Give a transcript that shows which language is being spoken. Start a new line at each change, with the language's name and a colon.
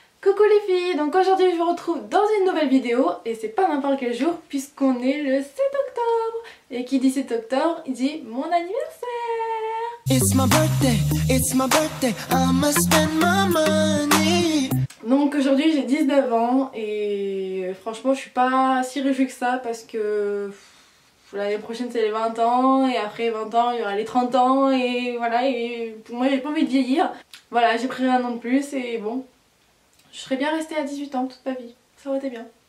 French: Coucou les filles, donc aujourd'hui je vous retrouve dans une nouvelle vidéo et c'est pas n'importe quel jour puisqu'on est le 7 octobre et qui dit 7 octobre il dit mon anniversaire.
English: It's my birthday, I'ma spend my money.
French: Donc aujourd'hui j'ai 19 ans et franchement je suis pas si réjouie que ça parce que l'année prochaine c'est les 20 ans et après 20 ans il y aura les 30 ans et voilà, et pour moi j'ai pas envie de vieillir. Voilà, j'ai pris un an de plus et bon, je serais bien restée à 18 ans toute ma vie, ça aurait été bien.